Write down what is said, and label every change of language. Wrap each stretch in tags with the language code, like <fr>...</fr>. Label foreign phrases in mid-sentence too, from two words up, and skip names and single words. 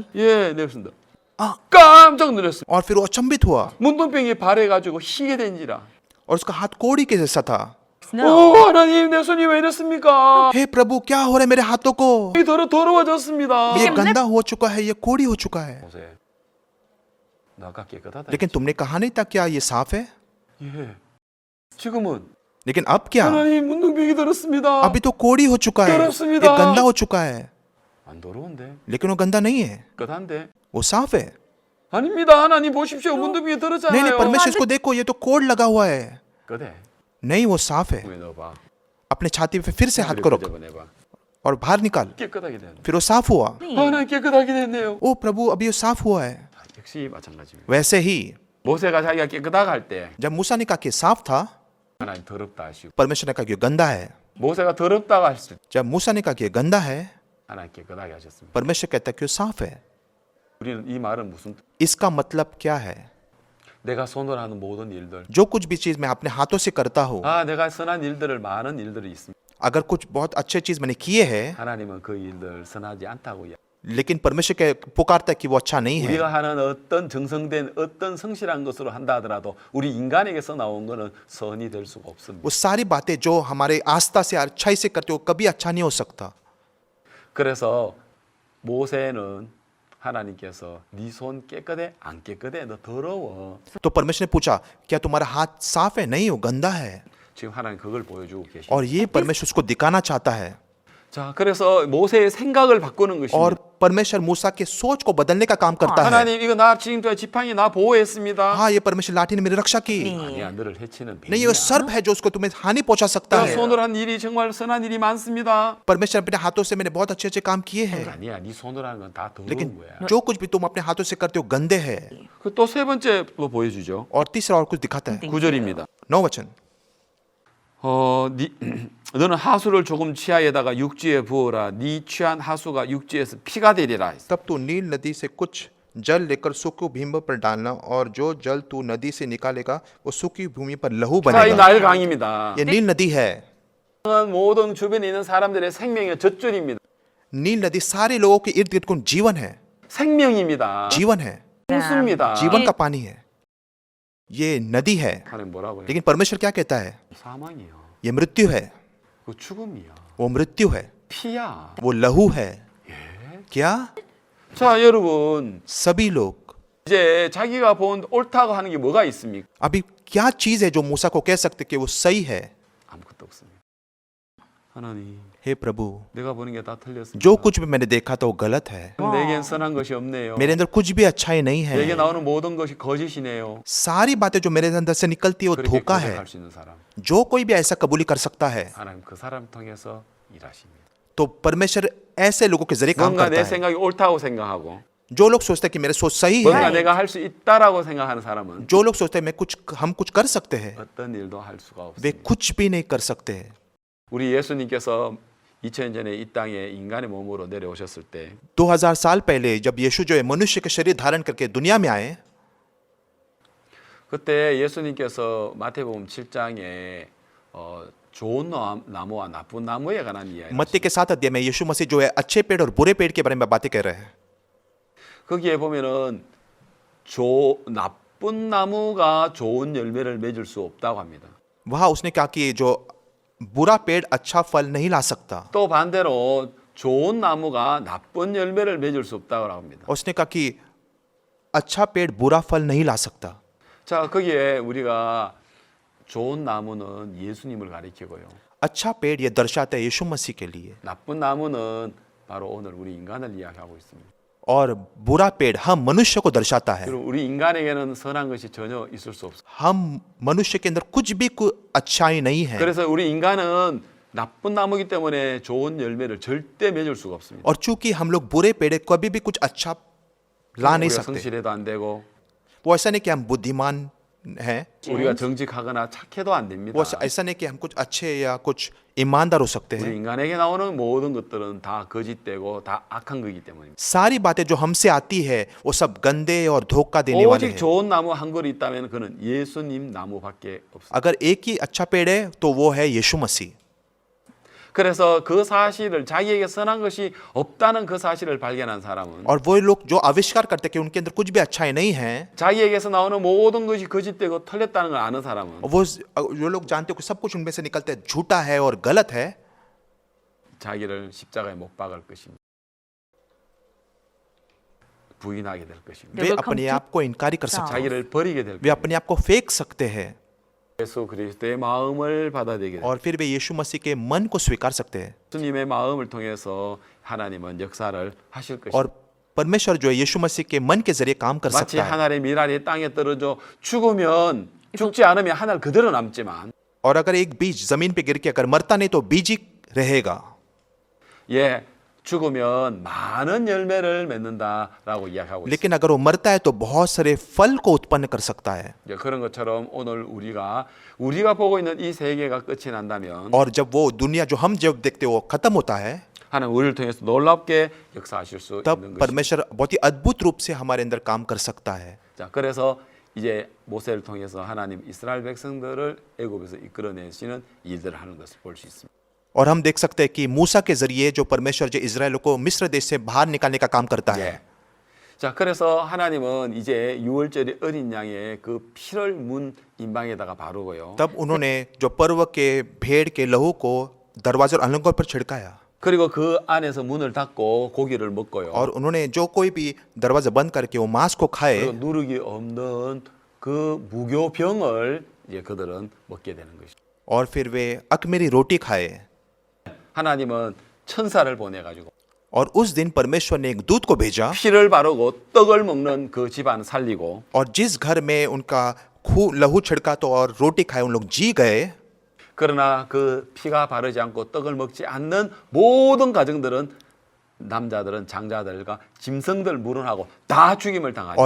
<ko>예, 냈습니다. 아. 깜짝 놀랐습니다.</ko> <hi>और फिर वो अचंभित हुआ,</hi> <ko>문둥병이 발해가지고 희게 된지라.</ko> <hi>और उसका हाथ कोड़ी के जैसा था।</hi> <ko>오, 하나님 내 손이 왜 이랬습니까?</ko> <hi>हे प्रभु, क्या हो रहा है मेरे हाथों को?</hi> <ko>이 더러워졌습니다.</ko> <hi>ये गंदा हो चुका है, ये कोड़ी हो चुका है।</hi> <ko>보세요. 너 아까 깨끗하다.</ko> <hi>लेकिन तुमने कहा नहीं था क्या ये साफ है?</hi> <ko>예. 지금은</ko> <hi>लेकिन अब क्या?</hi> <ko>하나님 문둥병이 더럽습니다.</ko> <hi>अभी तो कोड़ी हो चुका है, ये</hi> <ko>더럽습니다.</ko> <hi>गंदा हो चुका है।</hi> <ko>안 더러운데?</ko> <hi>लेकिन वो गंदा नहीं है,</hi> <ko>깨끗한데?</ko> <hi>वो साफ है।</hi> <ko>아닙니다. 하나님 보십시오. 문둥병이</ko> <hi>नहीं</hi> <ko>더럽잖아요.</ko> <hi>नहीं, परमेश्वर इसको देखो, ये तो कोड़ लगा हुआ है।</hi> <ko>그래.</ko> <hi>नहीं, वो साफ है।</hi> <ko>품에 넣어봐.</ko> <hi>अपने छाती पे फिर से हाथ को रख</hi> <ko>끄집어내봐.</ko> <hi>और बाहर निकाल।</hi> <ko>깨끗하게 되네.</ko> <hi>फिर वो साफ हुआ।</hi> <ko>하나님 깨끗하게 됐네요.</ko> <hi>ओ प्रभु, अभी वो साफ हुआ है।</hi> <ko>역시 마찬가지입니다.</ko> <hi>वैसे ही</hi> <ko>모세가 자기가 깨끗하다 할 때</ko> <hi>जब मूसा ने कहा कि साफ था,</hi> <ko>하나님 더럽다 하시고,</ko> <hi>परमेश्वर ने कहा कि ये गंदा है।</hi> <ko>모세가 더럽다고 했을 때</ko> <hi>जब मूसा ने कहा कि ये गंदा है,</hi> <ko>하나님 깨끗하게 하셨습니다.</ko> <hi>परमेश्वर कहता है कि वो साफ है।</hi> <ko>우리는 이 말은 무슨 뜻?</ko> <hi>इसका मतलब क्या है?</hi> <ko>내가 손으로 하는 모든 일들,</ko> <hi>जो कुछ भी चीज मैं अपने हाथों से करता हूँ,</hi> <ko>아 내가 선한 일들을 많은 일들이 있습니다.</ko> <hi>अगर कुछ बहुत अच्छे चीज मैंने किए हैं,</hi> <ko>하나님은 그 일들 선하지 않다고 이야기.</ko> <hi>लेकिन परमेश्वर के पुकारता है कि वो अच्छा नहीं है।</hi> <ko>우리가 하는 어떤 정성된 어떤 성실한 것으로 한다 하더라도 우리 인간에게서 나온 거는 선이 될 수가 없습니다.</ko> <hi>वो सारी बातें जो हमारे आस्था से अच्छाई से करते हो, कभी अच्छा नहीं हो सकता।</hi> <ko>그래서 모세는 하나님께서 네 손 깨끗해 안 깨끗해 너 더러워.</ko> <hi>तो परमेश्वर ने पूछा, क्या तुम्हारा हाथ साफ है? नहीं, वो गंदा है।</hi> <ko>지금 하나님 그걸 보여주고 계십니다.</ko> <hi>और ये परमेश्वर उसको दिखाना चाहता है।</hi> <ko>자, 그래서 모세의 생각을 바꾸는 것입니다.</ko> <hi>और परमेश्वर मूसा के सोच को बदलने का काम करता है।</hi> <ko>하나님 이거 나 지금까지 지팡이 나 보호했습니다.</ko> <hi>हाँ, ये परमेश्वर लाठी ने मेरी रक्षा की।</hi> <ko>아니야, 너를 해치는</ko> <hi>नहीं, ये</hi> <ko>뱀이야.</ko> <hi>सर्प है जो उसको तुम्हें हानि पहुंचा सकता</hi> <ko>내가</ko> <hi>है।</hi> <ko>손으로 한 일이 정말 선한 일이 많습니다.</ko> <hi>परमेश्वर अपने हाथों से मैंने बहुत अच्छे अच्छे काम किए हैं,</hi> <ko>아니야, 네 손으로 하는 건 다 더러운</ko> <hi>लेकिन</hi> <ko>거야.</ko> <hi>जो कुछ भी तुम अपने हाथों से करते हो गंदे हैं।</hi> <ko>또 세 번째 뭐 보여주죠.</ko> <hi>और तीसरा और कुछ दिखाता है।</hi> <ko>9절입니다.</ko> <hi>9 वचन,</hi> <ko>너는 하수를 조금 치아에다가 육지에 부어라. 네 취한 하수가 육지에서 피가 되리라.</ko> <hi>तब तू नील नदी से कुछ जल लेकर सूखी भूमि पर डालना और जो जल तू नदी से निकालेगा वो सूखी भूमि पर लहू</hi> <ko>자, 이</ko> <hi>बनेगा।</hi> <ko>나일 강입니다.</ko> <hi>ये नील नदी है।</hi> <ko>모든 주변에 있는 사람들의 생명의 젖줄입니다.</ko> <hi>नील नदी सारे लोगों के इर्द गिर्द कौन जीवन है,</hi> <ko>생명입니다.</ko> <hi>जीवन है,</hi> <ko>홍수입니다.</ko> <hi>जीवन का पानी है, ये नदी है।</hi> <ko>하나님 뭐라고 해요?</ko> <hi>लेकिन परमेश्वर क्या कहता है?</hi> <ko>사망이요.</ko> <hi>ये मृत्यु है,</hi> <ko>그 죽음이요.</ko> <hi>वो मृत्यु है,</hi> <ko>피야.</ko> <hi>वो लहू है। क्या?</hi> <ko>자, 여러분,</ko> <hi>सभी लोग</hi> <ko>이제 자기가 본 옳다고 하는 게 뭐가 있습니까?</ko> <hi>अभी क्या चीज है जो मूसा को कह सकते कि वो सही है?</hi> <ko>아무것도 없습니다. 하나님,</ko> <hi>हे प्रभु,</hi> <ko>내가 보는 게 다 틀렸습니다.</ko> <hi>जो कुछ भी मैंने देखा तो वो गलत है।</hi> <ko>내겐 선한 것이 없네요.</ko> <hi>मेरे अंदर कुछ भी अच्छाई नहीं</hi> <ko>내게</ko> <hi>है।</hi> <ko>나오는 모든 것이 거짓이네요.</ko> <hi>सारी बातें जो मेरे अंदर से निकलती है वो</hi> <ko>그렇게</ko> <hi>धोखा है।</hi> <ko>고백할 수 있는 사람,</ko> <hi>जो कोई भी ऐसा कबूली कर सकता है</hi> <ko>하나님 그 사람 통해서 일하십니다.</ko> <hi>तो परमेश्वर ऐसे लोगों के जरिए काम</hi> <ko>뭔가</ko> <hi>करता</hi> <ko>내</ko> <hi>है।</hi> <ko>생각이 옳다고 생각하고</ko> <hi>जो लोग सोचते हैं कि मेरे सोच सही</hi> <ko>뭔가</ko> <hi>है,</hi> <ko>내가 할 수 있다라고 생각하는 사람은</ko> <hi>जो लोग सोचते हैं हम कुछ कर सकते हैं,</hi> <ko>어떤 일도 할 수가</ko> <hi>वे</hi> <ko>없습니다.</ko> <hi>कुछ भी नहीं कर सकते।</hi> <ko>우리 예수님께서 2000년 전에 이 땅에 인간의 몸으로 내려오셨을 때</ko> <hi>2000 साल पहले जब यीशु जो है मनुष्य के शरीर धारण करके दुनिया में आए,</hi> <ko>그때 예수님께서 마태복음 7장에 좋은 나무와 나쁜 나무에 관한 이야기.</ko> <hi>मत्ती के 7 अध्याय में यीशु मसीह जो है अच्छे पेड़ और बुरे पेड़ के बारे में बातें कर रहे हैं।</hi> <ko>거기에 보면은 나쁜 나무가 좋은 열매를 맺을 수 없다고 합니다.</ko> <hi>वहां उसने कहा कि जो बुरा पेड़ अच्छा फल नहीं ला सकता,</hi> <ko>또 반대로 좋은 나무가 나쁜 열매를 맺을 수 없다고 합니다.</ko> <hi>उसने कहा कि अच्छा पेड़ बुरा फल नहीं ला सकता।</hi> <ko>자, 거기에 우리가 좋은 나무는 예수님을 가리키고요.</ko> <hi>अच्छा पेड़ ये दर्शाता है यीशु मसीह के लिए,</hi> <ko>나쁜 나무는 바로 오늘 우리 인간을 이야기하고 있습니다.</ko> <hi>और बुरा पेड़ हम मनुष्य को दर्शाता है।</hi> <ko>그리고 우리 인간에게는 선한 것이 전혀 있을 수 없어요.</ko> <hi>हम मनुष्य के अंदर कुछ भी अच्छाई नहीं है,</hi> <ko>그래서 우리 인간은 나쁜 나무이기 때문에 좋은 열매를 절대 맺을 수가 없습니다.</ko> <hi>और चूंकि हम लोग बुरे पेड़ है, कभी भी कुछ अच्छा ला नहीं</hi> <ko>우리가</ko> <hi>सकते।</hi> <ko>성실해도 안 되고</ko> <hi>वो ऐसा नहीं कि हम बुद्धिमान हैं,</hi> <ko>우리가 정직하거나 착해도 안 됩니다.</ko> <hi>वो ऐसा नहीं कि हम कुछ अच्छे या कुछ ईमानदार हो सकते</hi> <ko>우리</ko> <hi>हैं।</hi> <ko>인간에게 나오는 모든 것들은 다 거짓되고 다 악한 거기 때문입니다.</ko> <hi>सारी बातें जो हमसे आती है वो सब गंदे और धोखा देने वाले</hi> <ko>오직</ko> <hi>हैं।</hi> <ko>좋은 나무 한 그루 있다면 그는 예수님 나무밖에 없습니다.</ko> <hi>अगर एक ही अच्छा पेड़ है तो वो है यीशु मसीह।</hi> <ko>그래서 그 사실을 자기에게 선한 것이 없다는 그 사실을 발견한 사람은</ko> <hi>और वो लोग जो आविष्कार करते हैं कि उनके अंदर कुछ भी अच्छाई नहीं है,</hi> <ko>자기에게서 나오는 모든 것이 거짓되고 틀렸다는 걸 아는 사람은</ko> <hi>वो जो लोग जानते हो कि सब कुछ उनमें से निकलते हैं झूठा है और गलत है,</hi> <ko>자기를 십자가에 못 박을 것입니다. 부인하게 될 것입니다.</ko> <hi>वे अपने आप को इनकारी कर सकते हैं,</hi> <ko>자기를 버리게 될</ko> <hi>वे</hi> <ko>것입니다.</ko> <hi>अपने आप को फेंक सकते हैं,</hi> <ko>예수 그리스도의 마음을 받아들이게 됩니다.</ko> <hi>और फिर वे यीशु मसीह के मन को स्वीकार सकते हैं।</hi> <ko>예수님의 마음을 통해서 하나님은 역사를 하실 것입니다.</ko> <hi>और परमेश्वर जो है यीशु मसीह के मन के जरिए काम कर</hi> <ko>마치</ko> <hi>सकता है।</hi> <ko>하늘의 미랄이 땅에 떨어져 죽으면 죽지 않으면 하늘 그대로 남지만</ko> <hi>और अगर एक बीज जमीन पे गिर के अगर मरता नहीं तो बीज ही रहेगा,</hi> <ko>예 죽으면 많은 열매를 맺는다라고 이야기하고 있습니다.</ko> <hi>लेकिन अगर वो मरता है तो बहुत सारे फल को उत्पन्न कर सकता है।</hi> <ko>이제 그런 것처럼 오늘 우리가 보고 있는 이 세계가 끝이 난다면</ko> <hi>और जब वो दुनिया जो हम जब देखते हो वो खत्म होता है,</hi> <ko>하나님 우리를 통해서 놀랍게 역사하실 수</ko> <hi>तब</hi> <ko>있는 것입니다.</ko> <hi>परमेश्वर बहुत ही अद्भुत रूप से हमारे अंदर काम कर सकता है।</hi> <ko>자, 그래서 이제 모세를 통해서 하나님 이스라엘 백성들을 애굽에서 이끌어내시는 일들을 하는 것을 볼 수 있습니다.</ko> <hi>और हम देख सकते हैं कि मूसा के जरिए जो परमेश्वर जो इजराइल को मिस्र देश से बाहर निकालने का काम करता है।</hi> <ko>예. 자, 그래서 하나님은 이제 유월절의 어린 양의 그 피를 문 임방에다가 바르고요.</ko> <hi>तब उन्होंने जो पर्व के भेड़ के लहू को दरवाजे और अलंगों पर छिड़काया,</hi> <ko>그리고 그 안에서 문을 닫고 고기를 먹고요.</ko> <hi>और उन्होंने जो कोई भी दरवाजा बंद करके वो मांस को</hi> <ko>그리고</ko> <hi>खाए,</hi> <ko>누룩이 없는 그 무교병을 이제 그들은 먹게 되는 것이죠.</ko> <hi>और फिर वे अकमेरी रोटी खाए।</hi> <ko>하나님은 천사를 보내 가지고</ko> <hi>और उस दिन परमेश्वर ने एक दूत को भेजा,</hi> <ko>피를 바르고 떡을 먹는 그 집안 살리고</ko> <hi>और जिस घर में उनका लहू छिड़का तो और रोटी खाए उन लोग जी गए,</hi> <ko>그러나 그 피가 바르지 않고 떡을 먹지 않는 모든 가정들은 남자들은 장자들과 짐승들 물은하고 다 죽임을 당하죠.</ko>